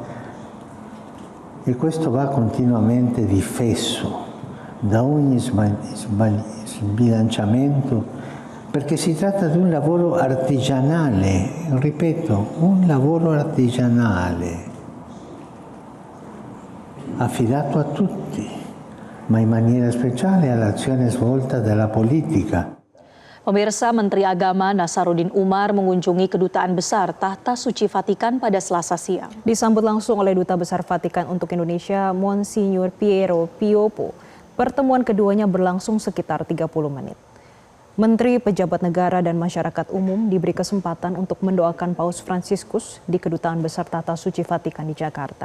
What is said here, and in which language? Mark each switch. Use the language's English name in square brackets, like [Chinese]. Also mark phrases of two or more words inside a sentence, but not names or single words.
[Italian] E questo va continuamente difeso da ogni sbilanciamento, perché si tratta di un lavoro artigianale, ripeto, un lavoro artigianale, affidato a tutti, ma in maniera speciale all'azione svolta dalla politica. [Indonesian] Pemirsa, Menteri Agama Nasaruddin Umar mengunjungi Kedutaan Besar Tahta Suci Vatikan pada Selasa siang. Disambut langsung oleh Duta Besar Vatikan untuk Indonesia, Monsignor Piero Piopo. Pertemuan keduanya berlangsung sekitar 30 menit. Menteri, pejabat negara, dan masyarakat umum diberi kesempatan untuk mendoakan Paus Fransiskus di Kedutaan Besar Tahta Suci Vatikan di Jakarta.